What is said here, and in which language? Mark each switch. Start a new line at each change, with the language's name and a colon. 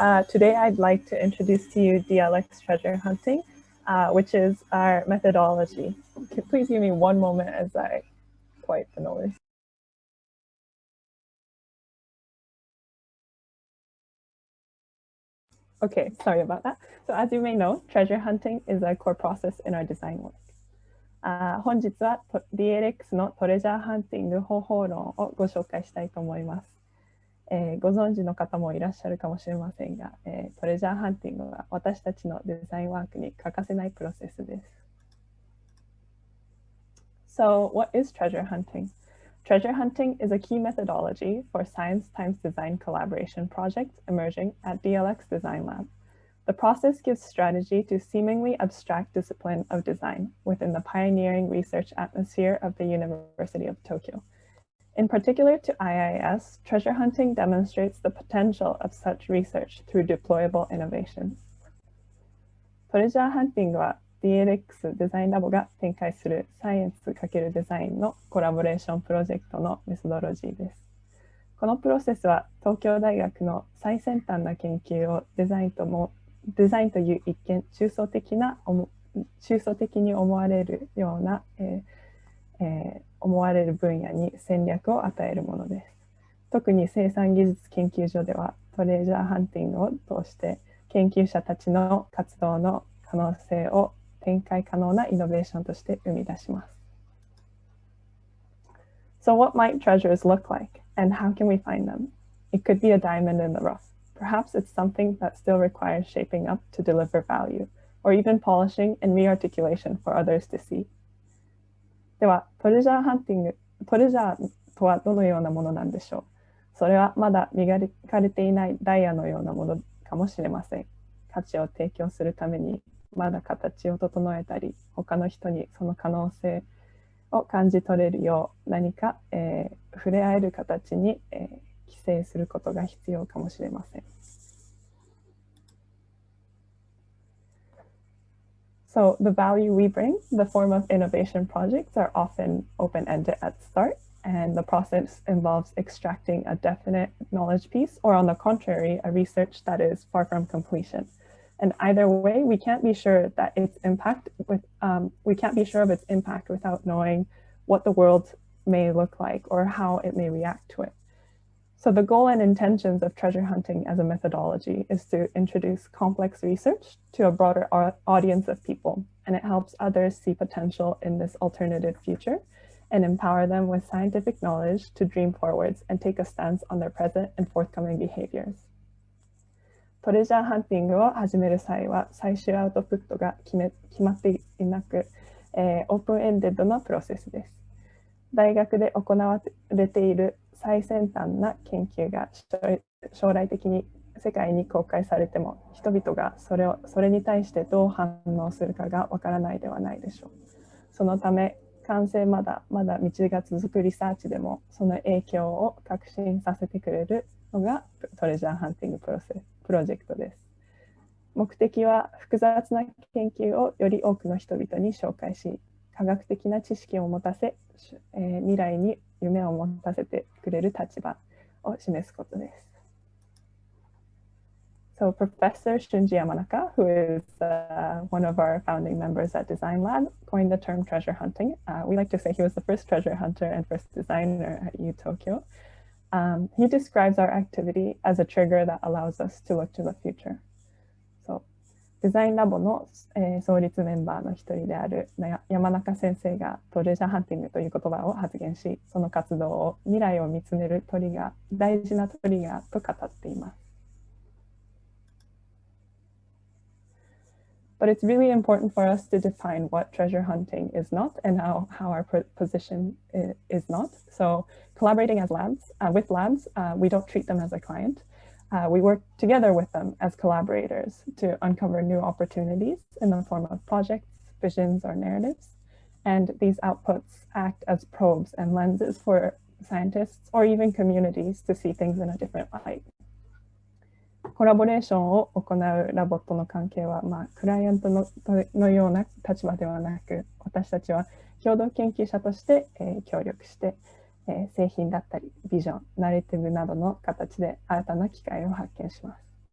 English: Today, I'd like to introduce to you DLX treasure hunting, which is our methodology. Please give me one moment as I quiet the noise. Okay, sorry about that. So as you may know, treasure hunting is a core process in our design work.
Japanese: 本日は DLX のトレジャーハンティング方法論をご紹介したいと思います。ご存知の方もいらっしゃるかもしれませんが、トレジャーハンティングは私たちのデザインワークに欠かせないプロセスです。
English: So, what is treasure hunting? Treasure hunting is a key methodology for science times design collaboration projects emerging at DLX Design Lab. The process gives strategy to seemingly abstract discipline of design within the pioneering research atmosphere of the University of Tokyo. In particular to IIS, treasure hunting demonstrates the potential of such research through deployable innovation.
Japanese: トレジャーハンティングは DLX デザインラボが展開するサイエンス×デザインのコラボレーションプロジェクトのメソドロジーです。このプロセスは東京大学の最先端な研究をデザインという一見抽象的に思われるような、思われる分野に戦略を与えるものです。特に生産技術研究所ではトレジャーハンティングを通して研究者たちの活動の可能性を展開可能なイノベーションとして生み出します。
English: So what might treasures look like, and how can we find them? It could be a diamond in the rough. Perhaps it's something that still requires shaping up to deliver value, or even polishing and re-articulation for others to see.
Japanese: では、トレジャーとはどのようなものなんでしょう。それはまだ磨かれていないダイヤのようなものかもしれません。価値を提供するためにまだ形を整えたり、他の人にその可能性を感じ取れるよう何か、触れ合える形に、規制することが必要かもしれません。
English: So the value we bring, the form of innovation projects are often open-ended at start, and the process involves extracting a definite knowledge piece, or on the contrary, a research that is far from completion. And either way, we can't be sure that its impact we can't be sure of its impact without knowing what the world may look like or how it may react to it. So the goal and intentions of treasure hunting as a methodology is to introduce complex research to a broader audience of people, and it helps others see potential in this alternative future and empower them with scientific knowledge to dream forwards and take a stance on their present and forthcoming behaviors.
Japanese: トレジャーハンティングを始める際は最終アウトプットが決まっていなく、オープンエンデッドなプロセスです。大学で行われている最先端な研究が将来的に世界に公開されても、人々がそれに対してどう反応するかがわからないではないでしょう。そのため、完成まだ道が続くリサーチでもその影響を確信させてくれるのがトレジャーハンティングプロジェクトです。目的は複雑な研究をより多くの人々に紹介し、科学的な知識を持たせ、未来に夢を持たせてくれる立場を示すことです。
English: So Professor Shunji Yamanaka, who is one of our founding members at Design Lab, coined the term treasure hunting. We like to say he was the first treasure hunter and first designer at U Tokyo. He describes our activity as a trigger that allows us to look to the future.
Japanese: So, デザインラボの、創立メンバーの一人である山中先生がトレジャーハンティングという言葉を発言し、その活動を未来を見つめる大事なトリガーと語っています。
English: But it's really important for us to define what treasure hunting is not and how our position is not. So collaborating as labs, with labs, we don't treat them as a client. We work together with them as collaborators to uncover new opportunities in the form of projects, visions, or narratives. And these outputs act as probes and lenses for scientists or even communities to see things in a different light.
Japanese: コラボレーションを行うラボとの関係は、クライアントのような立場ではなく、私たちは共同研究者として、協力して、製品だったり、ビジョン、ナレティブなどの形で新たな機会を発見します。